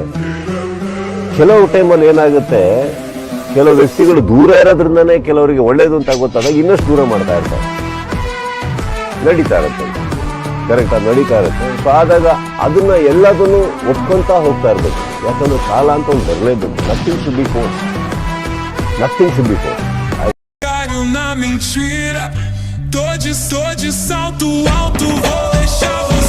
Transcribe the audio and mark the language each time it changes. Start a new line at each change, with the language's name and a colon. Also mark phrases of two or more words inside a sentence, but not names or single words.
Kannada: ಕೆಲವು ಟೈಮಲ್ಲಿ ಏನಾಗುತ್ತೆ, ಕೆಲವು ವ್ಯಕ್ತಿಗಳು ದೂರ ಇರೋದ್ರಿಂದನೇ ಕೆಲವರಿಗೆ ಒಳ್ಳೇದು ಅಂತ ಗೊತ್ತಾದಾಗ ಇನ್ನಷ್ಟು ದೂರ ಮಾಡ್ತಾ ಇರ್ತಾರೆ. ನಡೀತಾ ಇರುತ್ತೆ, ಕರೆಕ್ಟ್, ಅದು ನಡೀತಾ ಇರುತ್ತೆ. ಸೊ ಆದಾಗ ಅದನ್ನ ಎಲ್ಲದನ್ನು ಒಪ್ಕೊಂತ ಹೋಗ್ತಾ ಇರ್ಬೇಕು. ಯಾಕಂದ್ರೆ ಕಾಲ ಅಂತ ಒಂದು ಬರಲೇಬೇಕು.
English: nothing should be force, nothing should be force.
Portuguese: Na mentira, tô de salto alto, vou deixar